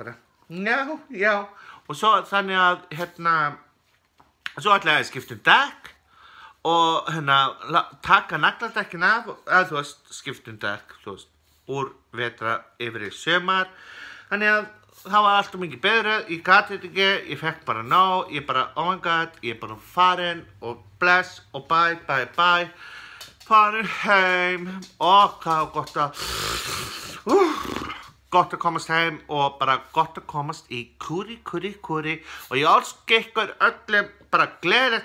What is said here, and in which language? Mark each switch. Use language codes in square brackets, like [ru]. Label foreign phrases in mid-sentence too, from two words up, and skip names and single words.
[is] bara, já, og svo þannig að, svo ætlaði ég að skipta dekk, og taka nagladekkin af, eða þú veist, skipta dekk, þú veist, úr vetra yfir í sumar, þannig að það var alltaf mikið betra, ég gat þetta ekki, ég fekk bara nóg, ég bara, [en] oh my god, [is] ég er bara farin og bless og bye, farin heim og hvað gott að komast heim og bara gott að komast í kúri og ég óska ykkur öllum bara gleðilegt